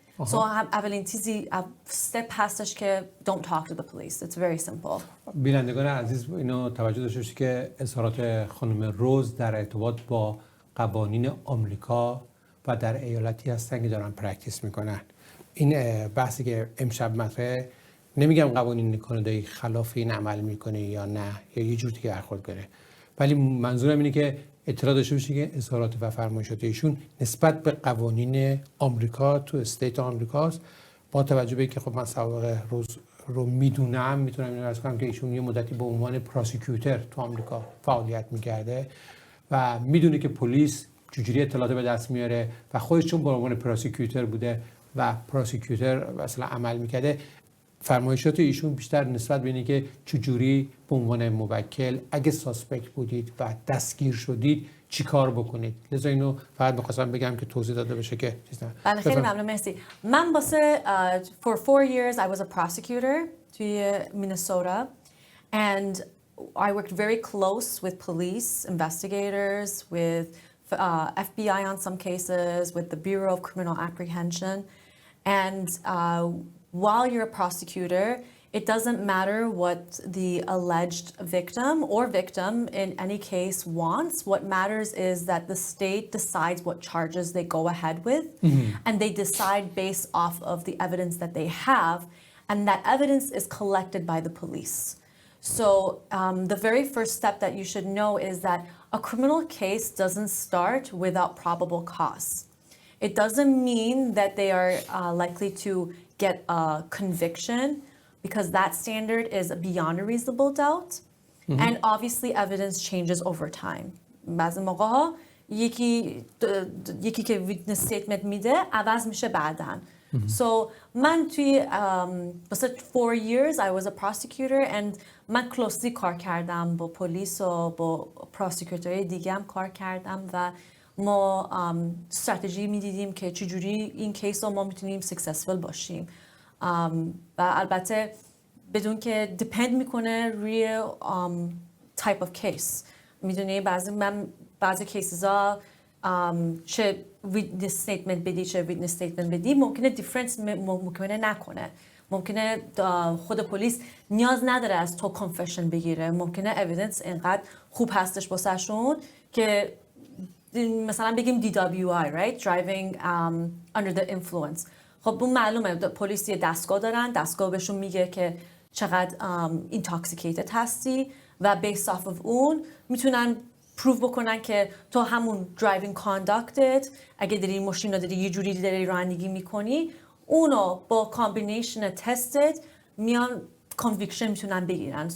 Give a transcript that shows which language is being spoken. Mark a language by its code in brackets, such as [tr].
[en] So [fa] اولین چیزی [en] step [fa] هستش که [en] don't talk to the police. It's very simple. [fa] بینندگان عزیز اینو توجه داشته باشید که اظهارات خانم روز در ارتباط با قوانین آمریکا و در ایالتی هستن که دارن پرکتیس میکنن. این بحثی که امشب مطرحه، نمیگم قوانین کانادایی خلاف این عمل میکنه یا نه یا یه جور دیگه برخورد کنه، ولی منظورم اینه که اطلاع داشته باشید که اظهارات و فرمایشات ایشون نسبت به قوانین آمریکا تو استیت آمریکاست. با توجه به اینکه خب من سابقه روز رو میدونم، میتونم اینو عرض کنم که ایشون یه مدتی به عنوان پراسیکیوتور تو آمریکا فعالیت میکرده و میدونه که پلیس چجوری اطلاعات به دست میاره و خودش چون به عنوان پراسیکیوتور بوده و پراسیکیوتور مثلا عمل میکرده، فرمایشات ایشون بیشتر نسبت به اینه که چجوری به عنوان موکل اگه ساسپکت بودید و دستگیر شدید چی کار بکنید. لذا اینو فقط می‌خواستم بگم که توضیح داده بشه که بله خیلی ممنون، مرسی. من واسه [en] for 4 years I was a prosecutor [fa] توی [en] Minnesota and I worked very close with police investigators, with FBI on some cases, with the Bureau of Criminal Apprehension, and while you're a prosecutor, it doesn't matter what the alleged victim or victim in any case wants. What matters is that the state decides what charges they go ahead with, and they decide based off of the evidence that they have, and that evidence is collected by the police. So the very first step that you should know is that a criminal case doesn't start without probable cause. It doesn't mean that they are likely to get a conviction, because that standard is beyond a reasonable doubt. And obviously evidence changes over time. [fa] بعضی موقع ها یکی که [en] witness statement [fa] میده عوض میشه بعداً. [en] So [fa] من توی واسه [en] 4 years I was a prosecutor and [fa] من [en] closely [fa] کار کردم با پلیس و با پروسیکیوتورهای دیگه هم کار کردم و ما استراتژی میدیدیم که چجوری این کیس رو ما میتونیم [en] successful [fa] باشیم و البته بدون که [en] depend [fa] میکنه روی [en] type of case. [fa] میدونی بعضی کیسز ها چه [en] witness statement [fa] بدی چه witness statement بدی ممکنه difference ممکنه نکنه. ممکنه خود پلیس نیاز نداره از تو [en] confession [fa] بگیره. ممکنه [en] evidence [fa] اینقدر خوب هستش واسهشون که مثلا بگیم DWI, [en] right? Driving under the influence. [fa] خب اون معلومه پلیس یه دستگاه دارن، دستگاه بهشون میگه که چقدر [en] intoxicated [fa] هستی و [en] based off of [fa] اون میتونن پروف بکنن که تو همون driving conductت اگه داری ماشین رو داری یه جوری داری رانندگی میکنی اونو با کامبینیشن تستت میان کنویکشن میتونن بگیرن.